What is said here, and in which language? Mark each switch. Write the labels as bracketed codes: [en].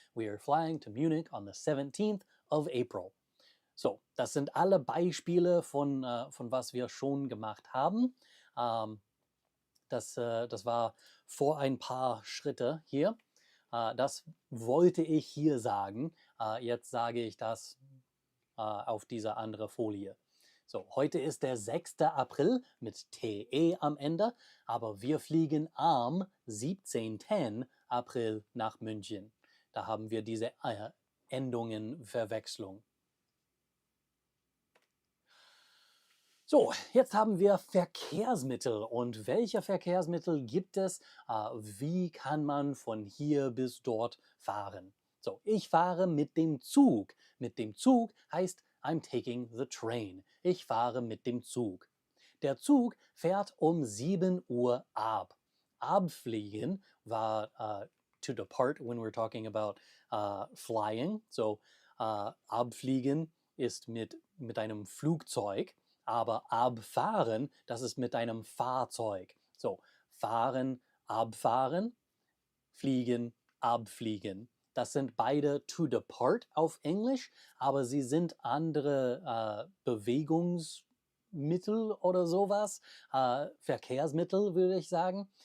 [en] We are flying to Munich on the 17th of April. [de] So, das sind alle Beispiele von was wir schon gemacht haben. Das war vor ein paar Schritte hier. Das wollte ich hier sagen. Jetzt sage ich das auf dieser anderen Folie. So, heute ist der 6. April mit TE am Ende, aber wir fliegen am 17. April nach München. Da haben wir diese Endungen Verwechslung. So, jetzt haben wir Verkehrsmittel. Und welche Verkehrsmittel gibt es? Wie kann man von hier bis dort fahren? So, ich fahre mit dem Zug. Mit dem Zug heißt [en] I'm taking the train. [de] Ich fahre mit dem Zug. Der Zug fährt um 7 Uhr ab. Abfliegen war [en] to depart when we're talking about flying. [de] So, abfliegen ist mit einem Flugzeug. Aber abfahren, das ist mit einem Fahrzeug. So, fahren, abfahren, fliegen, abfliegen. Das sind beide to depart auf Englisch, aber sie sind andere Bewegungsmittel oder sowas, Verkehrsmittel würde ich sagen.